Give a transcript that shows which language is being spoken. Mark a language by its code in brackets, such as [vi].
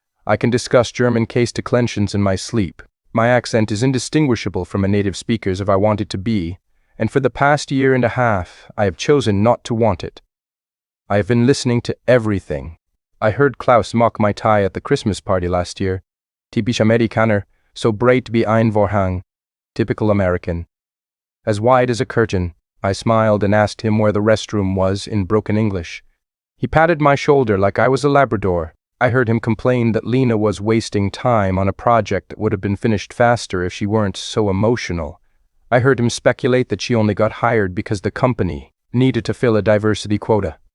[en] I can discuss German case declensions in my sleep. My accent is indistinguishable from a native speaker's if I want it to be, and for the past year and a half, I have chosen not to want it. I have been listening to everything. I heard Klaus mock my tie at the Christmas party last year. [de] Typisch Amerikaner, so breit wie ein Vorhang. [en] Typical American. As wide as a curtain. I smiled and asked him where the restroom was in broken English. He patted my shoulder like I was a Labrador. I heard him complain that Lena was wasting time on a project that would have been finished faster if she weren't so emotional. I heard him speculate that she only got hired because the company needed to fill a diversity quota.